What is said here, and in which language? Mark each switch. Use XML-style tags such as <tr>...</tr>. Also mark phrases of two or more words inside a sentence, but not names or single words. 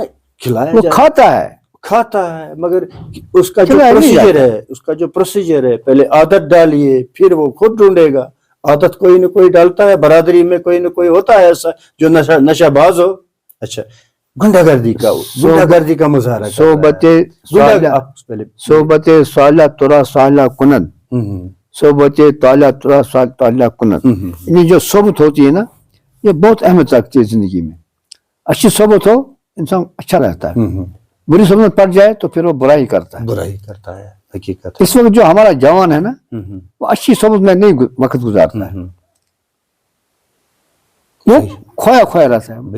<ur>کھلایا کھاتا ہے مگر اس کا جو پروسیجر ہے پہلے عادت ڈالیے پھر وہ خود ڈھونڈے گا. عادت کوئی نہ کوئی ڈالتا ہے، برادری میں کوئی نہ کوئی ہوتا ہے ایسا جو نشہ باز ہو. اچھا گنڈا گردی کا مظاہرہ،</ur> <fa>صحبت صالح ترا صالح کنن، صحبت طالع ترا طالع کنن.</fa> <ur>یہ جو صحبت ہوتی ہے نا، یہ بہت اہمیت رکھتی ہے زندگی میں. اچھی صحبت ہو انسان اچھا رہتا ہے، بری صحبت پڑ جائے تو پھر وہ برائی کرتا ہے. حقیقت اس وقت جو ہمارا جوان ہے نا، وہ اچھی صحبت میں نہیں وقت گزارتا ہے، وہ کھویا رہتا ہے.</ur>